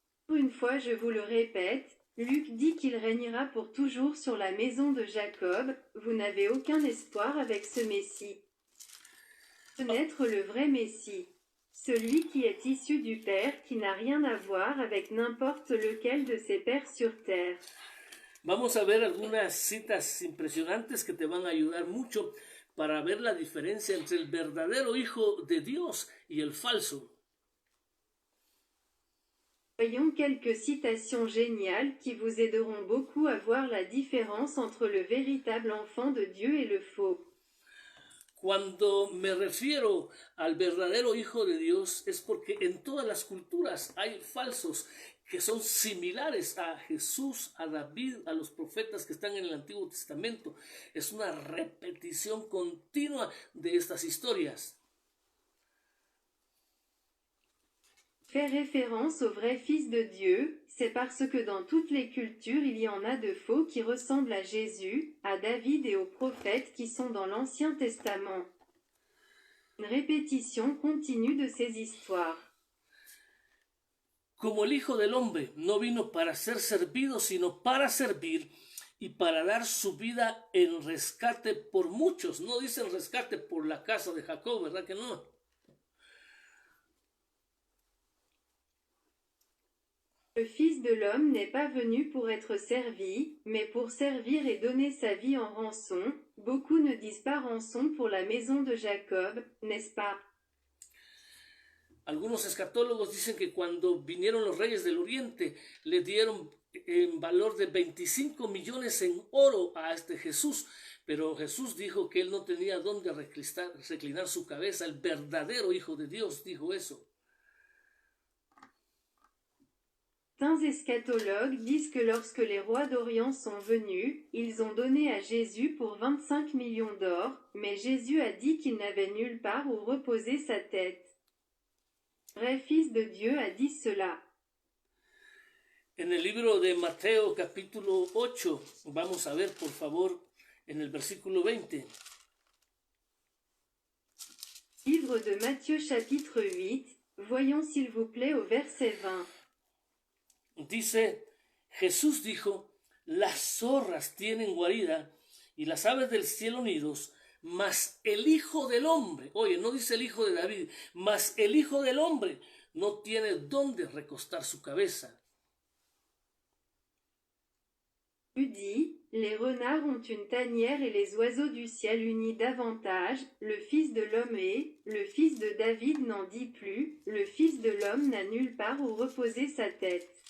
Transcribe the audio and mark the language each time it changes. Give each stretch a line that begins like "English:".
French: Une fois, je vous le répète, Luc dit qu'il régnera pour toujours sur la maison de Jacob. Vous n'avez aucun espoir avec ce Messie. Connaître le vrai Messie. Celui qui est issu du Père, qui n'a rien à voir avec n'importe lequel de ses pères sur terre.
Spanish: Vamos a ver algunas citas impresionantes que te van a ayudar mucho para ver la diferencia entre el verdadero Hijo de Dios y el falso.
French: Voyons quelques citations géniales qui vous aideront beaucoup à voir la différence entre le véritable enfant de Dieu et le faux.
Spanish: Cuando me refiero al verdadero Hijo de Dios es porque en todas las culturas hay falsos que son similares a Jesús, a David, a los profetas que están en el Antiguo Testamento. Es una repetición continua de estas historias.
French: Fait référence au vrai Fils de Dieu, c'est parce que dans toutes les cultures il y en a de faux qui ressemblent à Jésus, à David et aux prophètes qui sont dans l'Ancien Testament. Une répétition continue de ces histoires.
Spanish: Como el Hijo del Hombre no vino para ser servido, sino para servir y para dar su vida en rescate por muchos. No dice en rescate por la casa de Jacob, ¿verdad que no?
French: Le Fils de l'homme n'est pas venu pour être servi, mais pour servir et donner sa vie en rançon. Beaucoup ne disent pas rançon pour la maison de Jacob, n'est-ce pas?
Spanish: Algunos escatólogos dicen que cuando vinieron los reyes del oriente, le dieron en valor de 25 millones en oro a este Jesús, pero Jesús dijo que él no tenía dónde reclinar su cabeza. El verdadero Hijo de Dios dijo eso.
French: Certains eschatologues disent que lorsque les rois d'Orient sont venus, ils ont donné à Jésus pour 25 millions d'or, mais Jésus a dit qu'il n'avait nulle part où reposer sa tête. Vrai Fils de Dieu a dit cela.
Spanish: En el libro de Mateo capítulo 8, vamos a ver por favor en el versículo 20.
French: Livre de Matthieu chapitre 8, voyons s'il vous plaît au verset 20.
Spanish: Dice, Jesús dijo, las zorras tienen guarida y las aves del cielo nidos, mas el Hijo del Hombre, oye, no dice el Hijo de David, mas el Hijo del Hombre no tiene dónde recostar su cabeza.
French: Dit, les renards ont une tanière et les oiseaux du ciel unis davantage, le Fils de l'homme est, le Fils de David n'en dit plus, le Fils de l'homme n'a nulle part où reposer sa tête.